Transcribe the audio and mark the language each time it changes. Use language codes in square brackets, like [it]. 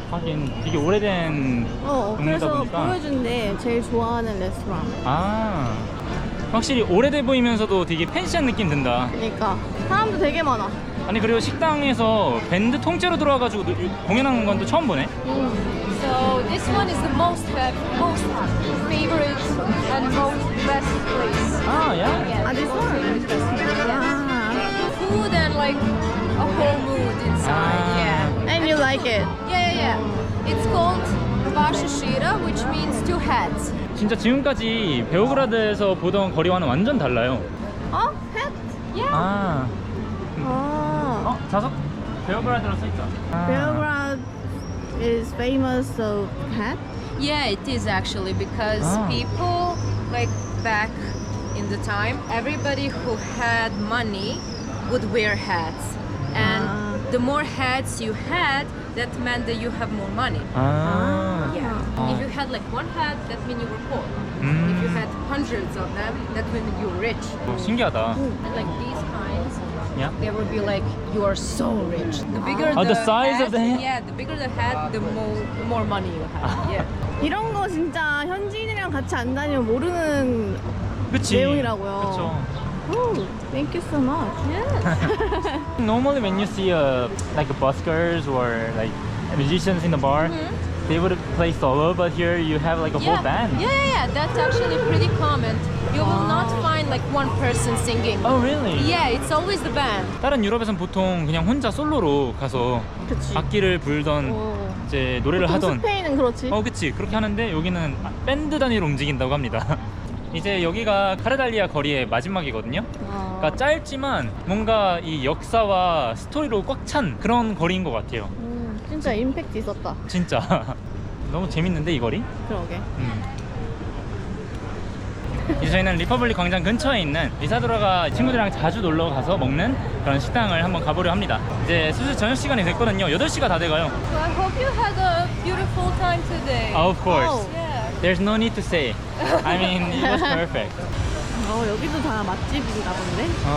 [ko] 하긴 되게 오래된 동네다 그래서 보니까. 보여준대. 제일 좋아하는 레스토랑. 아. 확실히 오래돼 보이면서도 되게 팬시한 느낌 든다. 그러니까 사람도 되게 많아. 아니 그리고 식당에서 밴드 통째로 들어와가지고 공연하는 건 또 처음 보네. [en] So this one is the most favorite and most best place. [ko] 아, 야. [en] Yeah, 아, this most one? favorite place. 아. Food and like a whole mood inside. Ah. Yeah. And you like it? Yeah. It's called Bashashira, which means two heads. [ko] 진짜 지금까지 베오그라드에서 보던 거리와는 완전 달라요. 어? 펫? [en] Yeah. 아. 아. [ko] 자석 베오그라드로 써있다. [en] Belgrade is famous of cat? Yeah, it is actually because Ah. people like back in the time, everybody who had money would wear hats, and Ah. the more hats you had, that meant that you have more money. 아. Yeah. Ah. If you had like one hat, that meant you were poor. 음. If you had hundreds of them, that meant you were rich. [ko] 신기하다. [en] And like these kinds, Yeah. they would be like, you are so rich. The bigger Oh, the size hat, of the hat? yeah, the bigger the hat, the more money you have. Yeah. [ko] 이런 거 진짜 현지인이랑 같이 안 다니면 모르는 그치. 내용이라고요. 그쵸. [en] Oh, thank you so much. Normally when you see like buskers or like musicians in the bar, they would play solo, but here you have like a whole band. Yeah. That's actually pretty common. You will not find like one person singing. Oh really? Yeah, it's always the band. [ko] 다른 유럽에선 보통 그냥 혼자 솔로로 가서 그치. 악기를 불던 이제 노래를 보통 하던. 스페인은 그렇지. 그치. 그렇게 하는데 여기는 밴드 단위로 움직인다고 합니다. 이제 여기가 카르달리아 거리의 마지막이거든요. 그러니까 짧지만 뭔가 이 역사와 스토리로 꽉 찬 그런 거리인 것 같아요. 진짜 임팩트 있었다. 진짜 너무 재밌는데 이 거리? 그러게. 이제 저희는 리퍼블릭 광장 근처에 있는 리사도라가 친구들이랑 자주 놀러 가서 먹는 그런 식당을 한번 가보려 합니다. 이제 슬슬 저녁 시간이 됐거든요. 8시가 다 돼가요. [en] So I hope you had a beautiful time today. Of course. Oh. Yeah. There's no need to say. I mean, it was perfect. [ko] 여기도 다 맛집인가 본데?